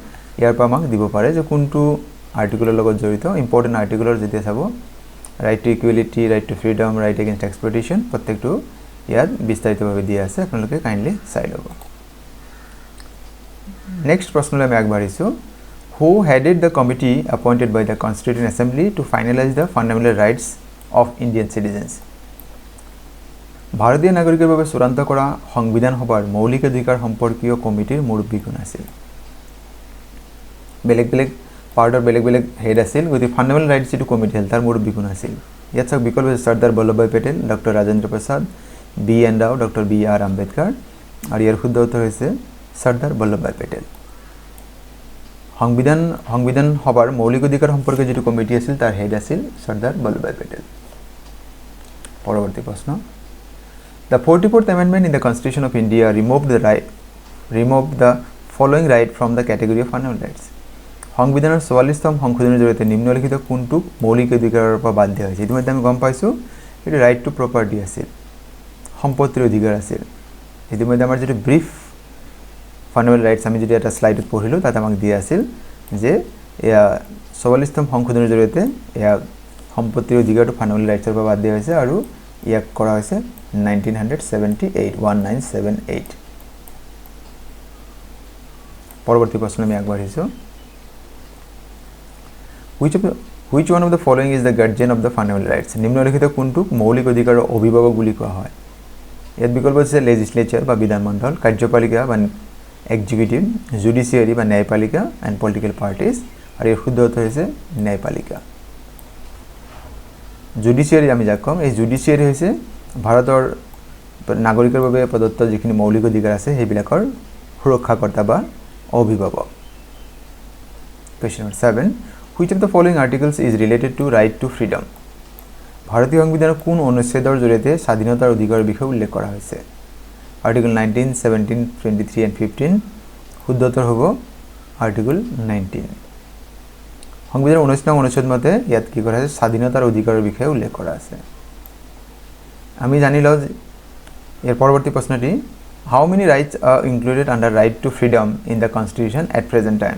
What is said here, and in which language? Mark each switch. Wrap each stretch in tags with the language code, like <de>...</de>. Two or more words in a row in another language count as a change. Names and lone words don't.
<as>ইয়াৰ পৰা আমাক দিব পাৰে যে কোনটো আৰ্টিকলৰ লগত জড়িত।</as> <en>important articleৰ</en> <as>যেতিয়া চাব,</as> <en>right to equality, right to freedom, right against exploitation,</en> <as>প্ৰত্যেকটো ইয়াত বিস্তাৰিতভাৱে দিয়া আছে, আপোনালোকে কাইণ্ডলি চাই ল'ব। নেক্সট প্ৰশ্নলৈ আমি আগবাঢ়িছোঁ।</as> <en>who headed the committee appointed by the Constituent Assembly to finalize the fundamental rights of Indian citizens?</en> <bn>ভারতীয় নাগরিকের ভাবে চূড়ান্ত করা</bn> <as>সংবিধান সভাৰ মৌলিক অধিকাৰ সম্পৰ্কীয় কমিটিৰ মুৰব্বী কোন আছিল? বেলেগ বেলেগ পাৰ্টৰ বেলেগ বেলেগ হেড আছিল, গতিকে</as> <en>fundamental rights</en> <as>যিটো কমিটি আছিল তাৰ মুৰব্বী কোন আছিল? ইয়াত চাওক বিকল্প হৈছে চৰ্দাৰ বল্লভভাই পেটেল, ডক্টৰ ৰাজেন্দ্ৰ প্ৰসাদ, বি এন ৰাও, ডক্টৰ বি আৰ আম্বেদকাৰ, আৰু ইয়াৰ শুদ্ধ উত্তৰ হৈছে চৰ্দাৰ বল্লভভাই পেটেল। সংবিধান সভাৰ মৌলিক অধিকাৰ সম্পৰ্কে যিটো কমিটি আছিল তাৰ হেড আছিল চৰ্দাৰ বল্লভভাই পেটেল। পৰৱৰ্তী প্ৰশ্ন,</as> <en>The 44th Amendment in the Constitution of India removed the following right from the category of fundamental rights.</en> <as>সংবিধানৰ 44তম সংশোধনৰ জৰিয়তে নিম্নলিখিত কোনটোক মৌলিক অধিকাৰৰ পৰা বাদ দিয়া হৈছে? ইতিমধ্যে আমি গম পাইছোঁ এইটো</as> <en>right to property</en> <as>আছিল, সম্পত্তিৰ অধিকাৰ আছিল। ইতিমধ্যে আমাৰ যিটো</as> <en>brief fundamental rights</en> <as>আমি যদি এটা শ্লাইডত পঢ়িলোঁ তাত আমাক দিয়া আছিল যে এয়া 44তম সংশোধনৰ জৰিয়তে এয়া সম্পত্তিৰ অধিকাৰটো</as> <en>fundamental rightsৰ</en> <as>পৰা বাদ দিয়া হৈছে আৰু ইয়াক কৰা হৈছে 1978 পৰৱৰ্তী প্ৰশ্ন আমি আগবাঢ়িছোঁ।</as> <en>Which one of the following is the guardian of the fundamental rights?</en> <as>নিম্নলিখিত কোনটোক মৌলিক অধিকাৰৰ অভিভাৱক বুলি কোৱা হয়? ইয়াত বিকল্প হৈছে লেজিসলেচাৰ বা বিধানমণ্ডল, কাৰ্যপালিকা বা এক্সিকিউটিভ, জুডিচিয়াৰী বা ন্যায়পালিকা</as> <en>and political parties,</en> <as>আৰু ইয়াৰ শুদ্ধ উত্তৰ হৈছে ন্যায়পালিকা। জুডিচিয়াৰী আমি যাক ক'ম, এই জুডিচিয়াৰী হৈছে ভাৰতৰ নাগৰিকৰ বাবে প্ৰদত্ত যিখিনি মৌলিক অধিকাৰ আছে সেইবিলাকৰ সুৰক্ষাকৰ্তা বা অভিভাৱক।</as> <en>Question number 7. Which of the following articles is related to right to freedom?</en> <as>ভাৰতীয় সংবিধানৰ কোন অনুচ্ছেদৰ জৰিয়তে স্বাধীনতাৰ অধিকাৰৰ বিষয়ে উল্লেখ কৰা হৈছে? আৰ্টিকল 19, 17, 23 and 15। শুদ্ধ উত্তৰ হ'ব আৰ্টিকল 19। সংবিধানৰ 19 নং অনুচ্ছেদ মতে ইয়াত কি কৰা আছে? স্বাধীনতাৰ অধিকাৰৰ বিষয়ে উল্লেখ কৰা আছে। আমি জানি লওঁ ইয়াৰ পৰৱৰ্তী প্ৰশ্নটি,</as> <en>how many rights are included under right to freedom in the constitution at present time?</en>